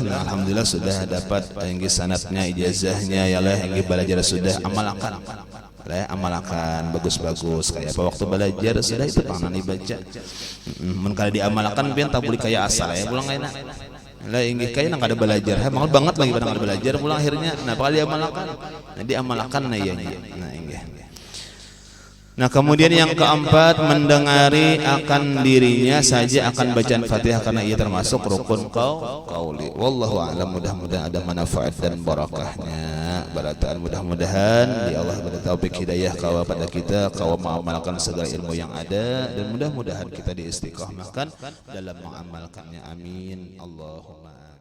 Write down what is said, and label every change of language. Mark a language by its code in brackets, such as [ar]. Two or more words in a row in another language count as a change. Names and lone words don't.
[bjn] Nah, alhamdulillah sudah dapat inggi sanadnya ijazahnya ya lah inggi belajar sudah amalkan. Amalkan bagus-bagus kayak apa waktu belajar sudah itu pangan dibaca. Mun kada diamalkan pian tak boleh kayak asal ya pulang enak. Lah inggih kayak nang kada belajar, banget banget lagi pada kada belajar pulang akhirnya nah bakal diamalkan. Nah diamalkan nah iya. Nah inggih. [ms] Nah kemudian yang keempat mendengari akan dirinya saja akan bacaan Fatihah karena ia termasuk rukun qauli. [ar] والله أعلم. [id] Mudah-mudahan ada manfaat dan barakahnya. Barataan mudah-mudahan di Allah beri taufik hidayah kawa pada kita kawa mengamalkan segala ilmu yang ada dan mudah-mudahan kita diistiqomahkan dalam mengamalkannya. [ar] آمين. اللهم